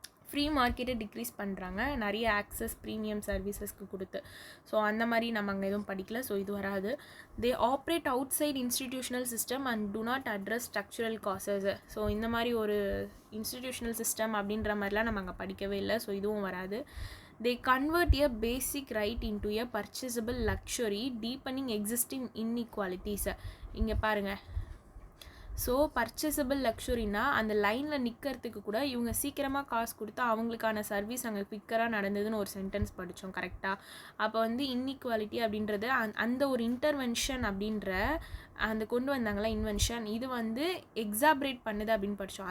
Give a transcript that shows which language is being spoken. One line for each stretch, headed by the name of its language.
Tamil: Free மார்க்கெட்டை degrees பண்ணுறாங்க நிறைய ஆக்சஸ் ப்ரீமியம் சர்வீசஸ்க்கு கொடுத்து. ஸோ அந்த மாதிரி நம்ம அங்கே எதுவும் படிக்கல. ஸோ இது வராது.
English: They operate outside institutional system and do not address structural causes.
Tamil: So இந்த மாதிரி ஒரு இன்ஸ்டிடியூஷனல் சிஸ்டம் அப்படின்ற மாதிரிலாம் நம்ம அங்கே படிக்கவே இல்லை. ஸோ இதுவும் வராது.
English: They convert a basic right into a purchasable luxury, deepening existing inequalities.
Tamil: இங்கே பாருங்கள். ஸோ பர்ச்சேசபிள் லக்ஸுரினா அந்த லைனில் நிற்கிறதுக்கு கூட இவங்க சீக்கிரமாக காசு கொடுத்தா அவங்களுக்கான சர்வீஸ் அங்கே குவிக்கராக நடந்ததுன்னு ஒரு சென்டென்ஸ் படித்தோம் கரெக்டாக. அப்போ வந்து இன்இக்வாலிட்டி அப்படின்றது அந்த ஒரு இன்டர்வென்ஷன் அப்படின்ற அந்த கொண்டு வந்தாங்களா இன்வென்ஷன், இது வந்து எக்ஸாபரேட் பண்ணுது அப்படின்னு படித்தோம்.